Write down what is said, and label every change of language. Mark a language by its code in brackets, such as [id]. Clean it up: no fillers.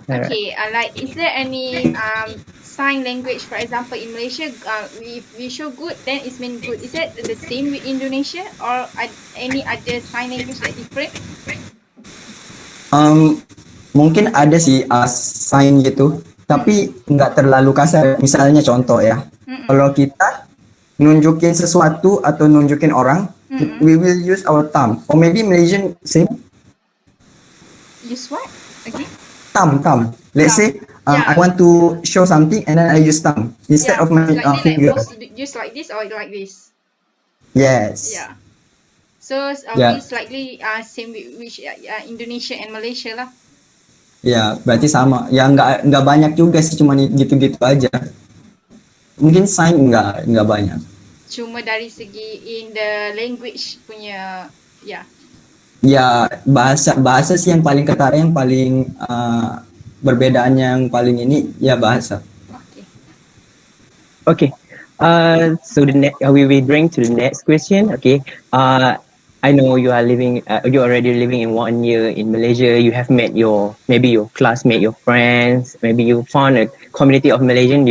[en] Okay, like is there any sign language, for example, in Malaysia, if we show good, then it means good. Is that the same with Indonesia or any other sign language that different? [id] Mungkin ada sih sign gitu, tapi nggak terlalu kasar. Misalnya contoh ya, kalau kita nunjukin sesuatu atau nunjukin orang, [en] we will use our thumb. Or maybe Malaysian same. Use what? Okay. Thumb. Let's say I want to show something and then I use thumb instead of my finger. Just like this or like this? Yes. Yeah. So we slightly same with which Indonesia and Malaysia lah. [id] Ya, berarti sama. Ya nggak banyak juga sih, cuma gitu-gitu aja. Mungkin sign nggak banyak. Cuma dari segi in the language punya ya. Ya bahasa sih yang paling ketara, yang paling perbedaan yang paling ini ya bahasa. [en] Okay. So we will bring to the next question. Okay. I know you are you're already living in 1 year in Malaysia. You have met maybe your classmate, your friends. Maybe you found a community of Malaysian.